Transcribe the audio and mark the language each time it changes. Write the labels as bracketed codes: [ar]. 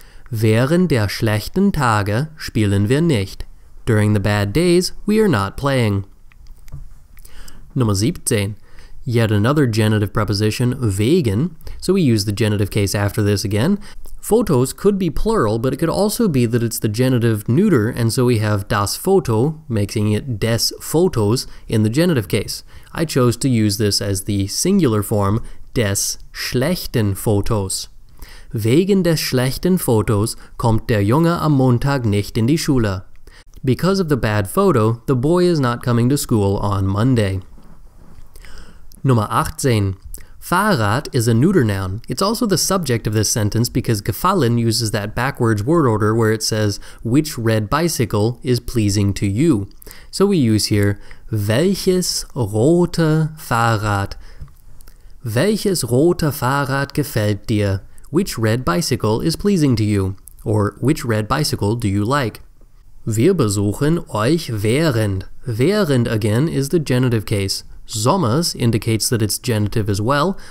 [de] Während der schlechten Tage spielen wir nicht. [en] During the bad days, we are not playing. [de] Nummer 17. [en] Yet another genitive preposition, wegen, so we use the genitive case after this again. Photos could be plural, but it could also be that it's the genitive neuter, and so we have das Foto, making it des Fotos in the genitive case. I chose to use this as the singular form, [de] des schlechten Fotos. Wegen des schlechten Fotos kommt der Junge am Montag nicht in die Schule. [en] Because of the bad photo, the boy is not coming to school on Monday. [de] Nummer 18. [en] Fahrrad is a neuter noun. It's also the subject of this sentence because gefallen uses that backwards word order where it says, which red bicycle is pleasing to you? So we use here, [de] welches rote Fahrrad? Welches rote Fahrrad gefällt dir? [en] Which red bicycle is pleasing to you? Or which red bicycle do you like? [de] Wir besuchen euch während. [en] Während again is the genitive case. Sommers indicates that it's genitive as well.